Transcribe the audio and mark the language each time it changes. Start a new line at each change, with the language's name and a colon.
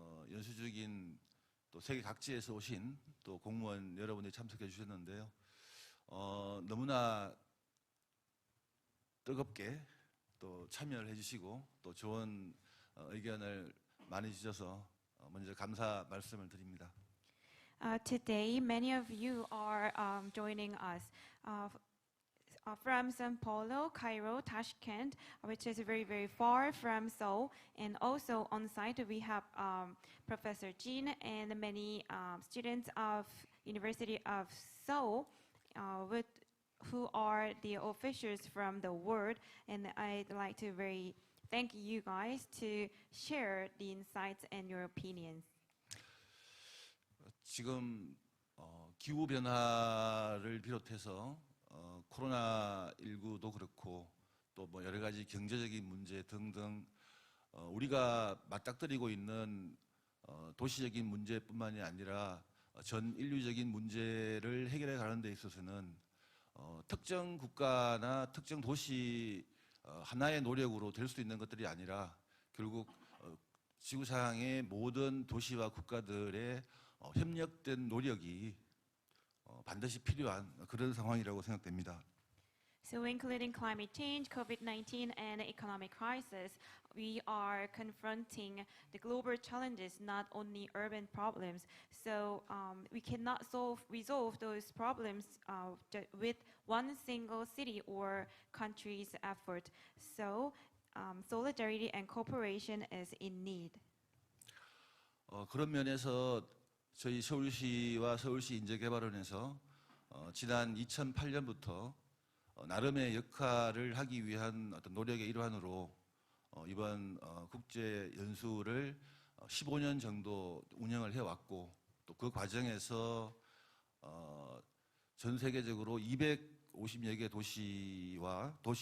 Korean: 연수 중인 또 세계 각지에서 오신 또 공무원 여러분이 참석해 주셨는데요. 너무나 뜨겁게 또 참여를 해주시고 또 좋은 의견을 많이 주셔서 먼저 감사 말씀을 드립니다.
English: Today, many of you are joining us from Sao Paulo, Cairo, Tashkent, which is very, very far from Seoul. And also on site, we have Professor Jin and many students of University of Seoul who are the officials from the world. And I'd like to thank you guys to share the insights and your opinions.
Korean: 지금 기후 변화를 비롯해서 코로나19도 그렇고 또 뭐 여러 가지 경제적인 문제 등등 우리가 맞닥뜨리고 있는 도시적인 문제뿐만이 아니라 전 인류적인 문제를 해결해 가는 데 있어서는 특정 국가나 특정 도시 하나의 노력으로 될 수 있는 것들이 아니라 결국 지구상의 모든 도시와 국가들의 협력된 노력이 반드시 필요한 그런 상황이라고 생각됩니다.
English: So including climate change, COVID-19, and economic crisis, we are confronting the global challenges, not only urban problems. So we cannot resolve those problems with one single city or country's effort. So solidarity and cooperation is in need.
Korean: 그런 면에서 저희 서울시와 서울시 인재개발원에서 지난 2008년부터 나름의 역할을 하기 위한 어떤 노력의 일환으로 이번 국제 연수를 15년 정도 운영을 해왔고 또 그 과정에서 전 세계적으로 250여 개 도시와